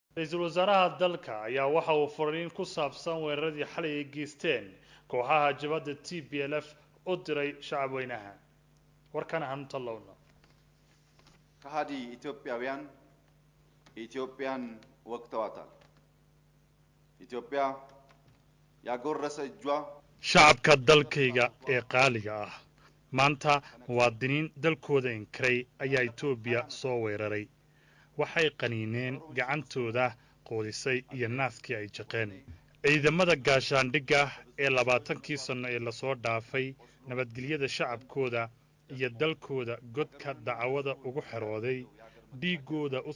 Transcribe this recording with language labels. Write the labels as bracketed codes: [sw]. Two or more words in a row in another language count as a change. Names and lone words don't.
[so] Ra'iisul Wasaaraha dalka ayaa waxa uu fariin ku saabsan weeraradii xalay ay geysteen kooxaha jabhadda TPLF u diray shacabweynaha. warkan hanunta lowna [am] ከሃዲ ኢትዮጵያውያን ኢትዮጵያን ወቅተዋታል። ኢትዮጵያ ያጎረሰ እጇ [so] shacabka dalkayga ee qaaliga ah maanta muwaadiniin dalkooda inkiray ayaa Itoobiya soo weeraray. waxay qaniineen gacantooda qoodisay iyo naaskii ay jaqeen. ciidamada gaashaandhigga ee 20kii sano ee lasoo dhaafay nabadgelyada shacabkooda iyo dalkooda godka dacwada ugu xirooday, dhiigooda u